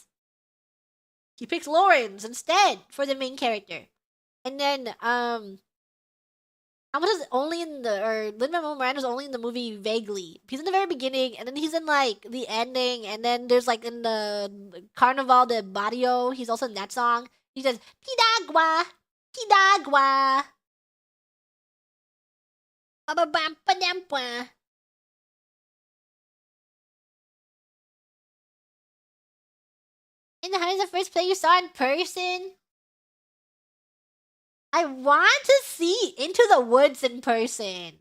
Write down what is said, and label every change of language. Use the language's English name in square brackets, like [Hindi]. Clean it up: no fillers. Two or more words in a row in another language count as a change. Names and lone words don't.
[English] He picks Lawrence instead for the main character. And then, Hamilton's only in or Lin-Manuel Miranda's only in the movie vaguely. He's in the very beginning, and then he's in, like, the ending, and then there's, like, in the Carnaval de Barrio, he's also in that song. He says, [Spanish] Pidagua! Pidagua! Ba-ba-bam-ba-dam-bwa. [English] In the Heights, the first play you saw in person? I want to see Into the Woods in person.